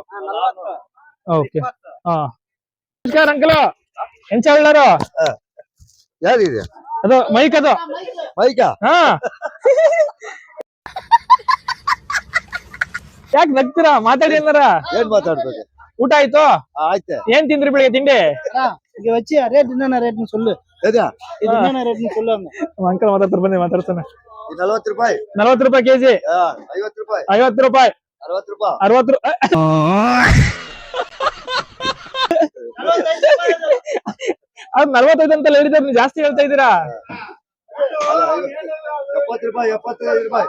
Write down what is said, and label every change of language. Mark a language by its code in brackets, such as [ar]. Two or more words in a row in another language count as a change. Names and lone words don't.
[kn] ಓಕೆ. ಹಾ ನಮಸ್ಕಾರ ಅಂಕಲ್, ಎಂಚ ಹೇಳಾರು? ಯಾರಿದೆ ಅದು ಮೈಕ್, ಅದು ಮೈಕ? ಹಾ. ಯಾಕೆ ನಗ್ತೀರಾ? ಮಾತಾಡಿ ಏನಾರ. ಏನ್ ಮಾತಾಡ್ಬೇಕು? ಊಟ ಆಯ್ತು? ಆಯ್ತೆ. ಏನ್ ತಿಂದ್ರಿ ಬೆಳಿಗ್ಗೆ ತಿಂಡಿ? [ta] இங்க வச்சு ரேட் என்னென்ன ரேட்னு சொல்லு. [kn] ಎದಾ [ta] இது என்னென்ன ரேட்னு சொல்லுவாங்க. [kn] ಅಂಕಲ್ ಮಾತಾಡ್ತಾರೆ, ಬನ್ನಿ ಮಾತಾಡ್ತಾನೆ. 40 ರೂಪಾಯಿ. 40 ರೂಪಾಯಿ ಕೆಜಿ. 50 ರೂಪಾಯಿ. 50 ರೂಪಾಯಿ. 60 ರೂಪಾಯಿ. 60 ರೂಪಾಯಿ. ಅದು 45 ಅಂತ ಹೇಳಿದ್ರೆ ನೀವು ಜಾಸ್ತಿ ಹೇಳ್ತಾ ಇದ್ದೀರಾ. 70 ರೂಪಾಯಿ. 75 ರೂಪಾಯಿ.